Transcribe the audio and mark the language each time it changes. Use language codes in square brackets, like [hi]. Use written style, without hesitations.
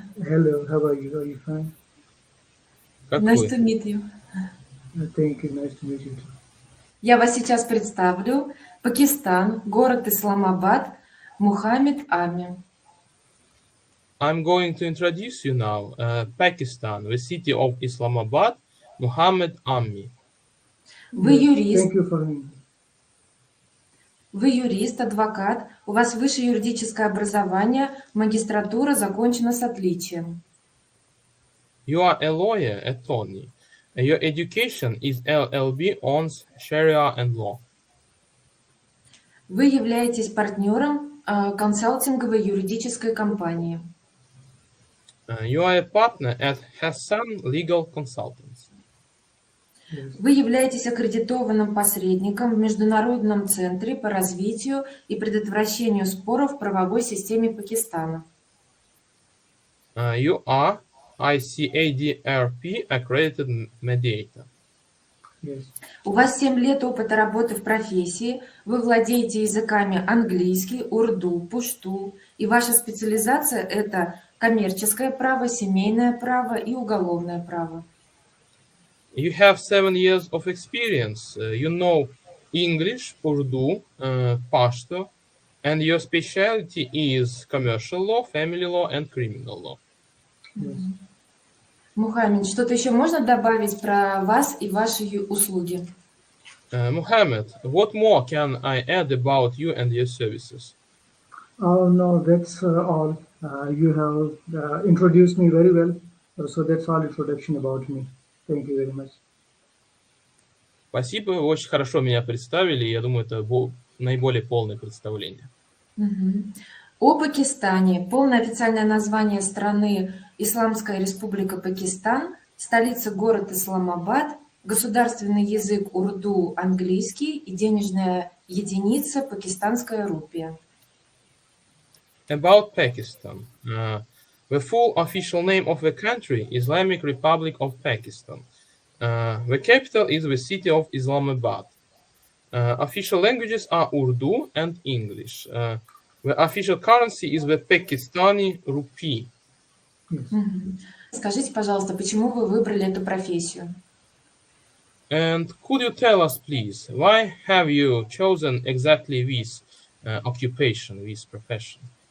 [en] Hello, how are you? Are you fine? Nice to meet you. Thank you, nice to meet you too. [ru] Я вас сейчас представлю. Пакистан, город Исламабад, Мухаммед Умми. [en] I'm going to introduce you now, Pakistan, the city of Islamabad, Muhammad Ummi. [ru] Вы юрист. [en] Thank you for me. [ru] Вы юрист, адвокат. У вас высшее юридическое образование, магистратура закончена с отличием. [en] You are a lawyer, attorney. Your education is LLB on Sharia and Law. [ru] Вы являетесь партнером консалтинговой юридической компании. [en] You are a partner at Hassan Legal Consultants. [ru] Вы являетесь аккредитованным посредником в Международном центре по развитию и предотвращению споров в правовой системе Пакистана. [en] You are ICADRP accredited mediator. Yes. [ru] У вас 7 лет опыта работы в профессии, вы владеете языками английский, урду, пушту, и ваша специализация – это коммерческое право, семейное право и уголовное право. [en] You have 7 years of experience. You know English, Urdu, Pashto, and your specialty is commercial law, family law, and criminal law. Yes. [ru] Мухаммед, что-то еще можно добавить про вас и ваши услуги? [en] Muhammad, what more can I add about you and your services? Oh no, that's all. You have introduced me very well, so that's all introduction about me. Thank you very much. [ru] Спасибо, вы очень хорошо меня представили. Я думаю, это наиболее полное представление. О Пакистане. Полное официальное название страны – Исламская Республика Пакистан, столица город Исламабад, государственный язык урду – английский и денежная единица – пакистанская рупия. [en] About Pakistan. The full official name of the country, Islamic Republic of Pakistan. The capital is the city of Islamabad. Official languages are Urdu and English. The official currency is the Pakistani rupee. [ru] Скажите, пожалуйста, почему вы выбрали эту профессию? [en] And could you tell us, please, why have you chosen exactly this occupation, this profession?